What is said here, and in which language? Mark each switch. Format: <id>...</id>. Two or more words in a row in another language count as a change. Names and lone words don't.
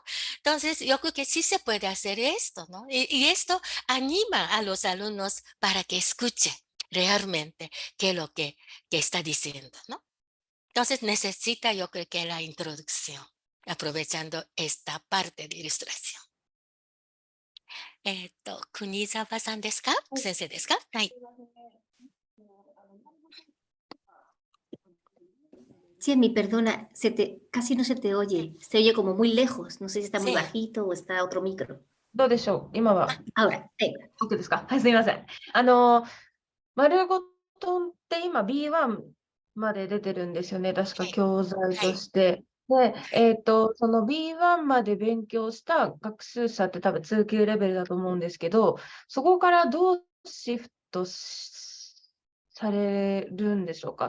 <es>Entonces, yo creo que sí se puede hacer esto, ¿no? Y esto anima a los alumnos para que escuchen realmente qué es lo que está diciendo, ¿no? Entonces, necesita, yo creo que la introducción, aprovechando esta parte de ilustración.</es> <ja>Kunizawa-san ですか? 先生 ですか?</ja> <es>Chemi, perdona, casi no se te oye. Se oye como muy lejos. No sé si está muy Sí. bajito o está otro micro.</es> <ja>どうでしょう今は。</ja> <es>Ahora, venga.</es> <ja>OK ですか。はい、すみません。丸ごとって今 B1 まで出てるんですよね。確か教材として。で、その B1 まで勉強した学習者って多分通級レベルだと思うんですけど、そこからどうシフトされるんでしょうか。</ja>